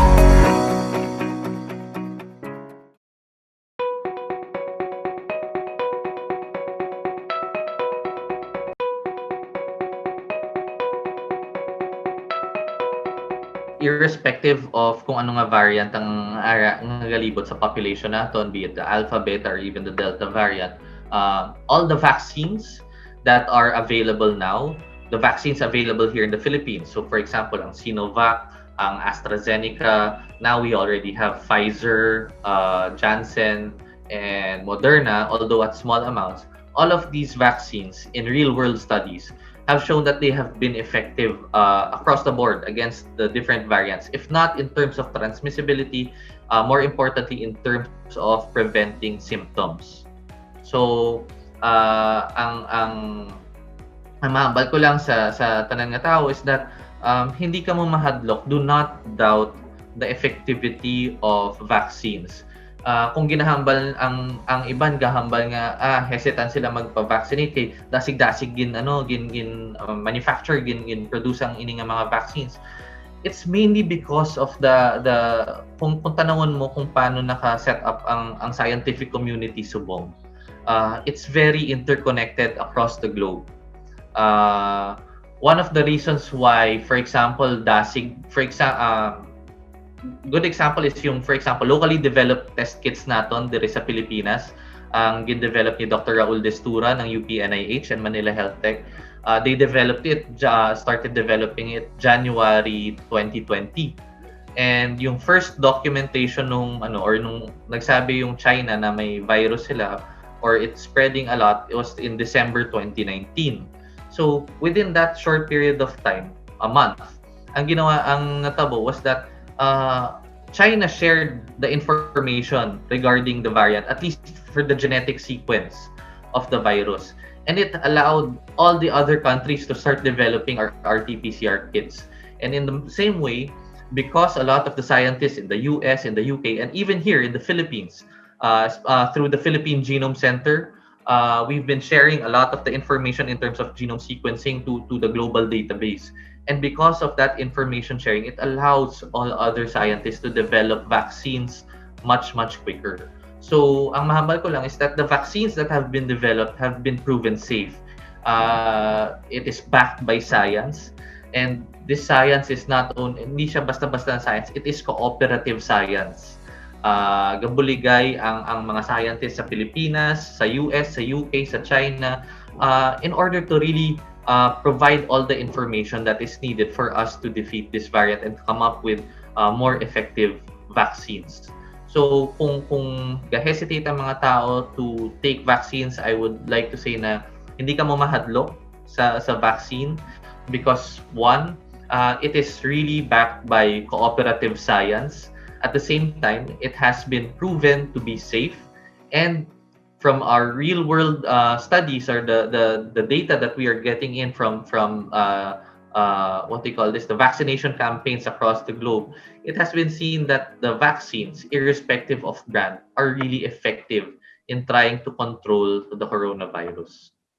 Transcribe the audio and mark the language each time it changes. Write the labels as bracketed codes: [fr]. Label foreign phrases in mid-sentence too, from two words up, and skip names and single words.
[en] Irrespective of [hil] kung ano nga variant ang nagalibot sa population natin, [en] be it the alpha, beta, or even the delta variant, all the vaccines that are available now, the vaccines available here in the Philippines. So for example, [hil] ang Sinovac, ang AstraZeneca, [en] now we already have Pfizer, Janssen, and Moderna, although at small amounts. All of these vaccines in real-world studies have shown that they have been effective across the board against the different variants, if not in terms of transmissibility, more importantly in terms of preventing symptoms. So, [hil] ang mahambal ko lang sa tanan nga tao [en] is that [hil] hindi ka mo mahadlok, [en] do not doubt the effectivity of vaccines. [hil] Kung ginahambal ang iban gahambal nga hesitant sila magpa-vaccinate kay dasig-dasig gin manufacture gin produce ang ini nga mga vaccines. [en] It's mainly because of the [hil] kung tanawon mo kung paano naka-set up ang [en] scientific community [hil] subong. [en] It's very interconnected across the globe. One of the reasons why, for example, good example is yung, for example, locally developed test kits [hil] naton diri sa Pilipinas, ang gin-develop ni Dr. [en] Raul Destura ng UPNIH and Manila Health Tech. They started developing it January 2020. And yung first documentation [tl] nung nagsabi yung China na may virus sila [en] or it's spreading a lot, it was in December 2019. So within that short period of time, a month, [hil] ang natabo [en] was that China shared the information regarding the variant, at least for the genetic sequence of the virus. And it allowed all the other countries to start developing our RT-PCR kits. And in the same way, because a lot of the scientists in the US, in the UK, and even here in the Philippines, through the Philippine Genome Center, we've been sharing a lot of the information in terms of genome sequencing to the global database. And because of that information sharing, it allows all other scientists to develop vaccines much, much quicker. So, [hil] ang mahambal ko lang [en] is that the vaccines that have been developed have been proven safe. It is backed by science. And this science is [tl] hindi siya basta-basta [en] science, it is cooperative science. [hil] Gabuligay ang mga scientists sa Pilipinas, sa US, sa UK, sa China, [en] in order to really provide all the information that is needed for us to defeat this variant and come up with more effective vaccines. So [hil] kung hesitate ang mga tao [en] to take vaccines, I would like to say [hil] na hindi ka mo mahadlok sa vaccine [en] because one, it is really backed by cooperative science. At the same time, it has been proven to be safe, and from our real world studies or the data that we are getting in from what they call this, the vaccination campaigns across the globe, it has been seen that the vaccines, irrespective of brand, are really effective in trying to control the coronavirus.